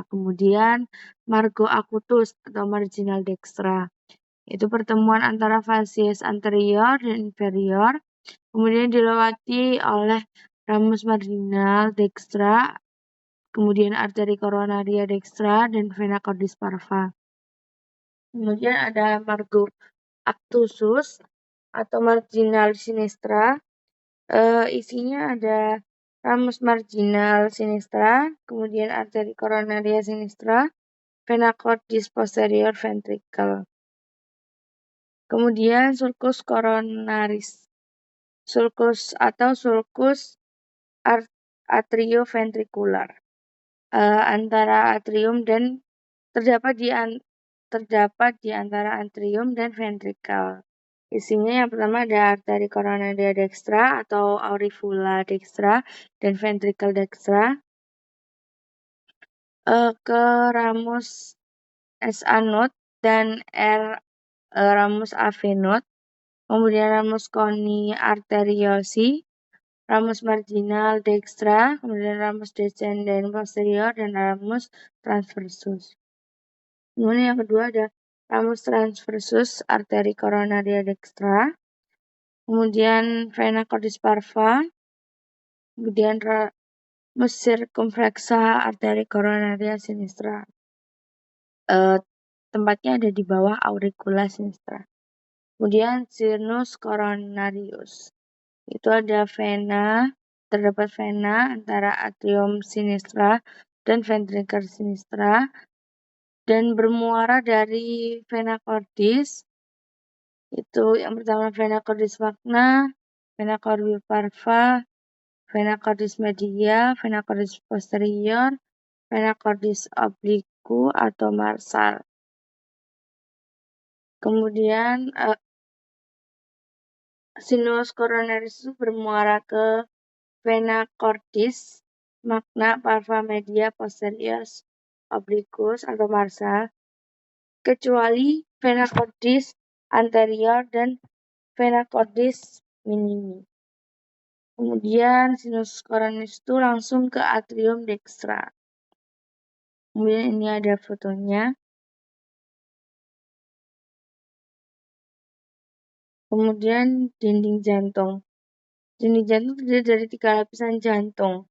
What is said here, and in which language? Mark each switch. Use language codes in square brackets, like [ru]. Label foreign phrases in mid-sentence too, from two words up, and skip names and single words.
[la] Kemudian margo acutus atau marginal dextra. [id] Itu pertemuan antara [la] facies anterior [id] dan inferior, kemudian dilewati oleh [la] ramus marginal dextra, [id] kemudian arteri [la] coronaria dextra, [id] dan [la] vena cordis parva. Kemudian ada margo obtusus atau marginal sinistra. [id] Isinya ada [la] ramus marginal sinistra, [id] kemudian arteri [la] coronaria sinistra, vena cordis posterior ventricle. Kemudian sulcus coronaris, sulcus atrioventricular. [id] antara atrium dan terdapat di antara atrium dan ventricle. Isinya yang pertama ada arteri [la] coronaria dextra atau auricula dextra dan ventricle dextra, ke ramus SA node dan ramus AV node, kemudian ramus coni arteriosi, ramus marginal dextra, kemudian ramus descendens posterior dan ramus transversus. [id] Kemudian yang kedua ada [la] ramus transversus arteri coronaria dextra, kemudian vena cordis parva, kemudian ramus circumflexa arteri coronaria sinistra. [id] Tempatnya ada di bawah [la] auricula sinistra. Kemudian sinus coronarius. [id] Itu ada terdapat vena antara [la] atrium sinistra [id] dan [la] ventricle sinistra [id] dan bermuara dari [la] vena cordis. [id] Itu yang pertama [la] vena cordis magna, vena cordis parva, vena cordis media, vena cordis posterior, vena cordis obliqu atau marsal. Kemudian sinus coronarius [id] itu bermuara ke [la] vena cordis magna, parva, media, posterius, obliquus atau marsal, kecuali vena cordis anterior dan vena cordis minimi. [id] Kemudian [la] sinus coronarius [id] itu langsung ke [la] atrium dextra. [id] Kemudian ini ada fotonya. Kemudian dinding jantung. Dinding jantung terdiri dari 3 lapisan jantung.